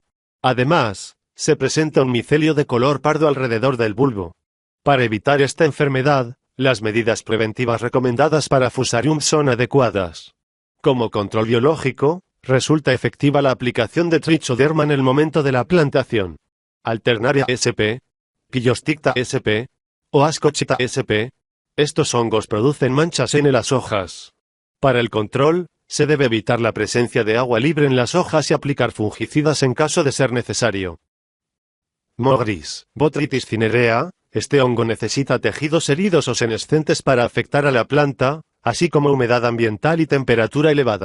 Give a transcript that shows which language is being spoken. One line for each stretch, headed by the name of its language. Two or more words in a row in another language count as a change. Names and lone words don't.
Spanish: Además, se presenta un micelio de color pardo alrededor del bulbo. Para evitar esta enfermedad, las medidas preventivas recomendadas para Fusarium son adecuadas. Como control biológico, resulta efectiva la aplicación de Trichoderma en el momento de la plantación. Alternaria sp. Pillosticta sp. o Ascochyta sp. Estos hongos producen manchas en las hojas. Para el control, se debe evitar la presencia de agua libre en las hojas y aplicar fungicidas en caso de ser necesario. Moho gris, Botrytis cinerea. Este hongo necesita tejidos heridos o senescentes para afectar a la planta, así como humedad ambiental y temperatura elevada.